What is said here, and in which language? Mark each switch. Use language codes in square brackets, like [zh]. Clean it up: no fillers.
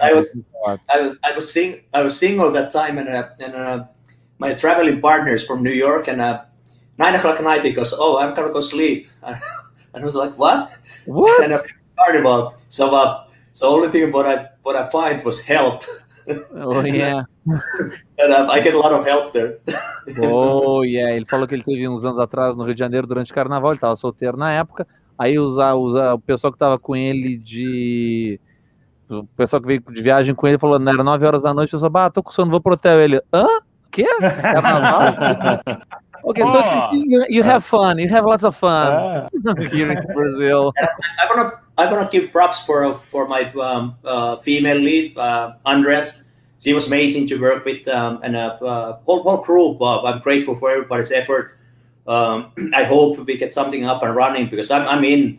[en] I was single that time, and my traveling partners from New York, and 9 o'clock at night he goes, "Oh, I'm gonna go sleep," and I was like, "What?" And Carnival. So only thing what I find was help. Oh, yeah. And I get a lot of help there. Oh, yeah. [pt] Ele falou que ele teve uns anos atrás no Rio de Janeiro durante o Carnaval, ele estava solteiro na época. Aí o pessoal que estava com ele o pessoal que veio de viagem com ele falou, não, era 9 horas da noite, eu só, tô com sono, vou pro hotel. Ele, hã? Quê? Carnaval? [en] Okay, so you have fun. You have lots of fun here in Brazil. I wanna give props for my female lead, Andres. She was amazing to work with, and whole crew. I'm grateful for everybody's effort. I hope we get something up and running because I'm in.